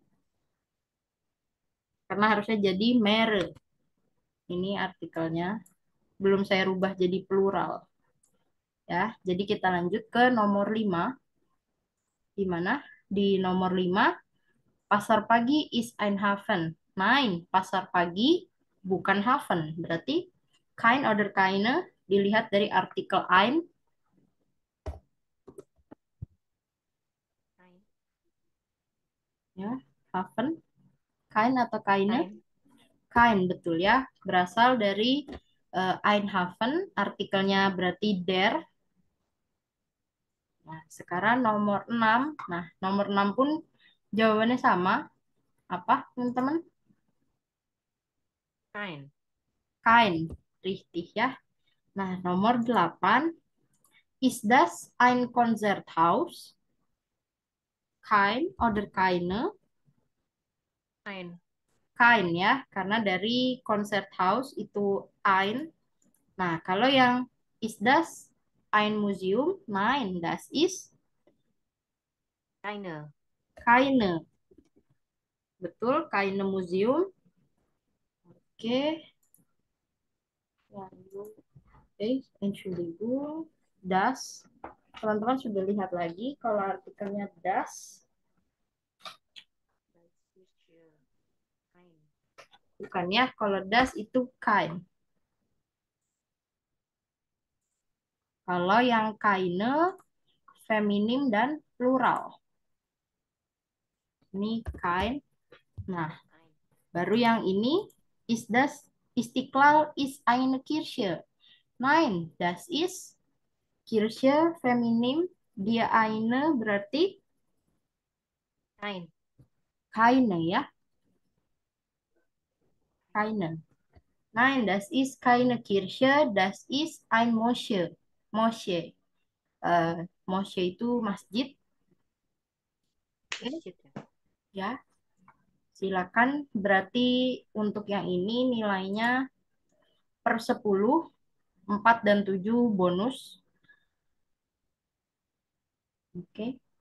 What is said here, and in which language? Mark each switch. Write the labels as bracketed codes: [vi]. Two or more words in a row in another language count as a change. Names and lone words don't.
[id] Karena harusnya jadi mere. Ini artikelnya. Belum saya rubah jadi plural. Ya, jadi kita lanjut ke nomor 5. Di mana? Di nomor 5, pasar pagi [de] is ein Hafen. Nein, [id] pasar pagi bukan Hafen. Berarti [de] kein oder keine [id] dilihat dari artikel ein. [de] Kein. [id] Ya, Hafen. Kein atau keine? [de] Kein. Kein, [id] betul ya. Berasal dari Eindhoven, artikelnya berarti der. Nah, sekarang nomor 6. Nah, nomor 6 pun jawabannya sama. Apa, teman-teman? [de] Kein. Kein, richtig [id] ya. Nah, nomor 8. [de] Ist das ein Konzerthaus? Kein oder keine? Kein. [id] Kein ya, karena dari Konzerthaus itu ein. Nah, kalau yang [de] ist das ein Museum? Nein, das ist Keine. keine. Betul, keine Museum. [id] Oke. Lalu, [de] Entschuldigung. Das. [id] Teman-teman sudah lihat lagi kalau artikelnya das. [de] Kein. [id] Bukan ya, kalau das itu kein. Kalau yang keine, feminim dan plural. Ini kein. Nah, [de] Kein. [id] baru yang ini, [de] ist das Istiqlal ist eine Kirche. Nein, das ist Kirche [id] feminim, dia [de] eine berarti Kein. keine ya. Keine. Nein, das ist keine Kirche, das ist ein Moschee. [id] Moschee. Moschee itu masjid. Masjid ya. Ya, silakan. Berarti untuk yang ini nilainya per 10, 4 dan 7 bonus. Oke,